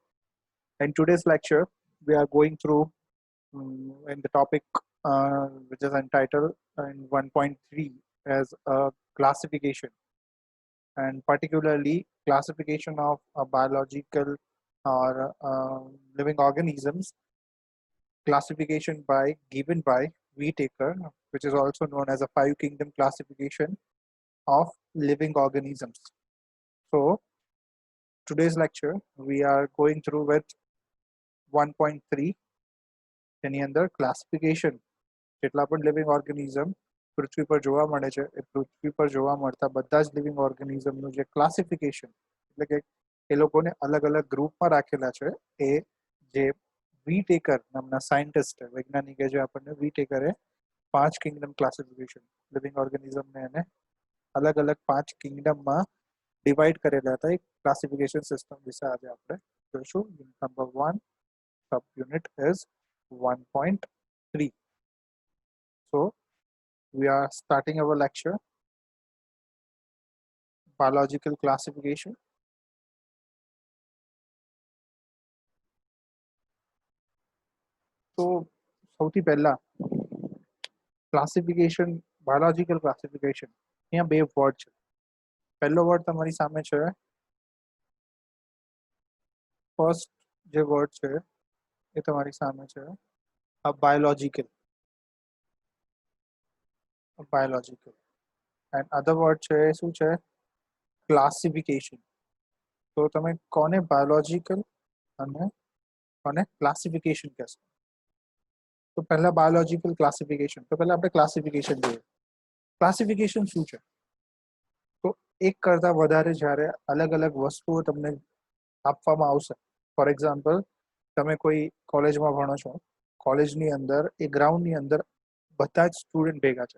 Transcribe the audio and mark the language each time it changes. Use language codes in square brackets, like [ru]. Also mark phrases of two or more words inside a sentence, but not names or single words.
[en] In today's lecture, we are going through in the topic which is entitled in 1.3 as a classification, and particularly classification of biological or living organisms, classification given by Whitaker, which is also known as a 5-kingdom classification of living organisms. So today's lecture we are going through with 1.3 [gu] એની અંદર ક્લાસિફિકેશન જેટલા પણ લિવિંગ ઓર્ગેનિઝમ પૃથ્વી પર જોવા મળે છે એ પૃથ્વી પર જોવા મળતા બધા જ લિવિંગ ઓર્ગેનિઝમનું જે ક્લાસિફિકેશન એટલે કે એ લોકોને અલગ અલગ ગ્રુપમાં રાખેલા છે એ જે વીટેકર નામના સાયન્ટિસ્ટ વૈજ્ઞાનિકે જે આપણને વીટેકરે [en] 5 kingdom classification living organism [gu] એને અલગ અલગ 5 કિંગડમમાં ડિવાઈડ કરેલા હતા એક ક્લાસિફિકેશન સિસ્ટમ વિશે આજે આપણે જોઈશું. [en] unit number 1 sub unit is 1.3. So we are starting our lecture biological classification. [gu] So સૌથી પહેલા [en] classification biological classification [gu] અહીંયા બે વર્ડ છે. પહેલો વર્ડ તમારી સામે છે, ફર્સ્ટ જે વર્ડ છે એ તમારી સામે છે [en] biological and other word [gu] છે શું છે classification. તો તમે કોને [en] biological [gu] અને કોને classification કહેશો? તો પહેલા [en] biological classification, [gu] તો પહેલા આપણે classification જોઈએ. classification શું છે? તો એક કરતા વધારે જ્યારે અલગ અલગ વસ્તુઓ તમને આપવામાં આવશે, [en] for example [gu] તમે કોઈ કોલેજમાં ભણો છો, કોલેજની અંદર એ ગ્રાઉન્ડની અંદર બધા જ સ્ટુડન્ટ ભેગા છે.